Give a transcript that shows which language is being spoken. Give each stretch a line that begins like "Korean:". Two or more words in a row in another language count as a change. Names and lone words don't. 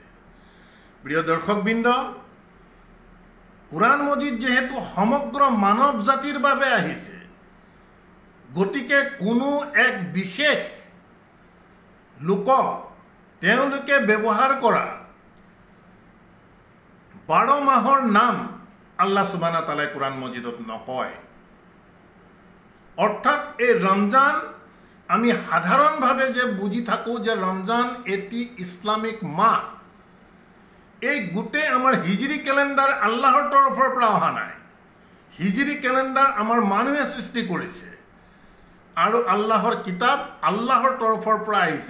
Assamese: প্ৰিয় দৰ্শকবৃন্দ, কুৰাণ মজিদ যেহেতু সমগ্ৰ মানৱ জাতিৰ বাবে আহিছে, গতিকে কোনো এক বিশেষ লোকক তেওঁলোকে ব্যৱহাৰ কৰা 12 মাহৰ নাম
Arabic: الله سبحانه وتعالى
Assamese: কুৰাণ মজিদত নকয়। অৰ্থাৎ এই ৰমজান আমি সাধাৰণভাৱে যে বুজি থাকোঁ যে ৰমজান এটি ইছলামিক মাহ, এই গোটেই আমাৰ হিজৰি কেলেণ্ডাৰ আল্লাহৰ তৰফৰ পৰা অহা নাই। হিজৰি কেলেণ্ডাৰ আমাৰ মানুহে সৃষ্টি কৰিছে আৰু আল্লাহৰ কিতাপ আল্লাহৰ তৰফৰ পৰা আহিছে।